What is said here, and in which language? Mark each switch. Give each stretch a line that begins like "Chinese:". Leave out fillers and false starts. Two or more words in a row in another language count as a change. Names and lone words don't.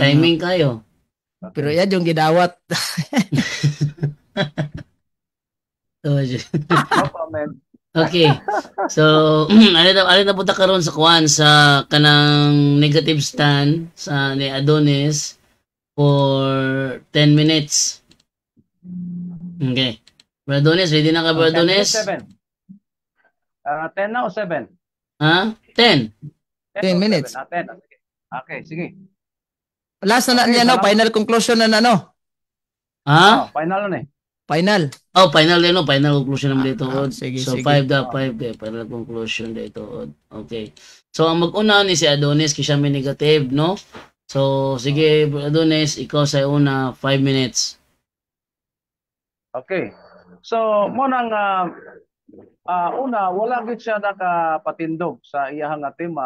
Filipino: timing kayo. Pero yan yung gidawat.
English: No comment. Okay.
Cebuano: So, alin na punta karon sa kuan sa kanang
English: negative stand
Cebuano: sa ni Adonis
English: for 10 minutes.
Cebuano: Okay. Brother Adonis, ready na ka, Brother Adonis? 10 na o 7? Ha? 10. 10 o 7? minutes. 10. Sige. Okay, sige. Last na Okay, niya, no? salamat.
English: Final conclusion na,
Cebuano: no? Ha?
Filipino: Final na eh. Final. Oh, final din, no?
English: Final conclusion
Filipino: naman dito.
Cebuano: Sige, So, sige.
Filipino: 5 day.
English: Final conclusion
Filipino: dito. Okay.
Cebuano: So, ang mag-una ni si Adonis, kasi siya may negative, no? So, sige, Adonis, ikaw sa una,
English: 5 minutes.
Cebuano: Okay. So, mo nang una, wala gid siya nakapatindog sa iyahang tema.